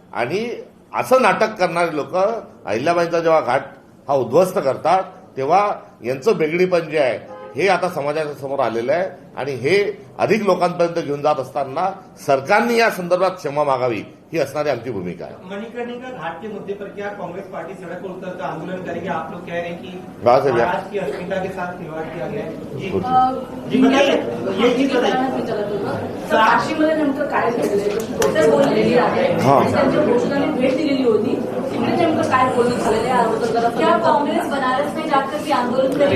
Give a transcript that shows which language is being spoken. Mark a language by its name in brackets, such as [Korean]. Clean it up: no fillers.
[Marathi] आणि असं नाटक करणारे लोक अहिल्याबाईंचा जेव्हा घाट हा उद्ध्वस्त करतात तेव्हा यांचं बेगडीपण जे आहे हे आता समाजाच्या समोर आलेलं आहे. आणि हे अधिक लोकांपर्यंत घेऊन जात असताना सरकारने या संदर्भात क्षमा मागावी ही असणारी आमची भूमिका आहे. [Hindi] मणिकर्णिका घाट के मुद्दे पर क्या कांग्रेस पार्टी सड़क पर उतरकर आंदोलन करेगी? आप लोग कह रहे हैं कि महाराष्ट्र की अस्मिता के साथ खिलवाड़ किया गया है. जी बताइए, ये चीज बताइए. [Marathi] काशीमध्ये नेमकं काय घडलंय बोललेली आहे. त्यांच्या घोषणाने भेट दिलेली होती. तिकडे नेमकं काय बोलणं झालेलं आहे अगोदर जरा [Hindi] क्या कांग्रेस बनारस में जाकर भी आंदोलन करेगी?